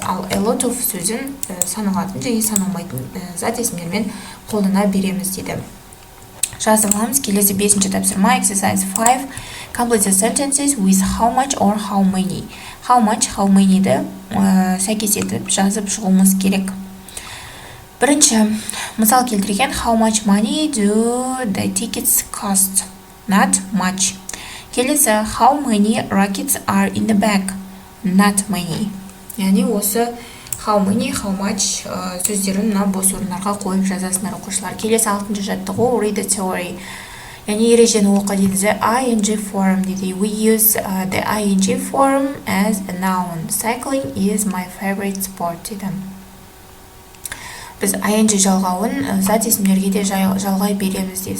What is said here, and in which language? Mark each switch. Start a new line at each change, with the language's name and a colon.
Kazakh: Ал a lot of сөзін саналатын және саналмайтын зат есімдермен қолдана береміз дейді. Жазып аламыз. Келесі 5-ші тапсырма
English: exercise 5. Complete the sentences with how much or how many.
Kazakh: How much, how many'ді сәйкес етіп жазып шығуымыз керек. Бірінші, мысал келтірген
English: how much money do the tickets cost? Not much. Келесі, how many rackets are in the bag? Not many.
Kazakh: Яғни осы how many, how much сөздерін мына бос орындарға қойып жазасыңдар оқушылар. Келесі 6-ші жаттығу
English: read the theory.
Kazakh: Яғни ережені оқы дейді.
English: The ing form дейді. We use the ing form as a noun. Cycling is my favorite sport дейді.
Kazakh: Біз ing жалғауын зат есімдерге де жалғай береміз дейді.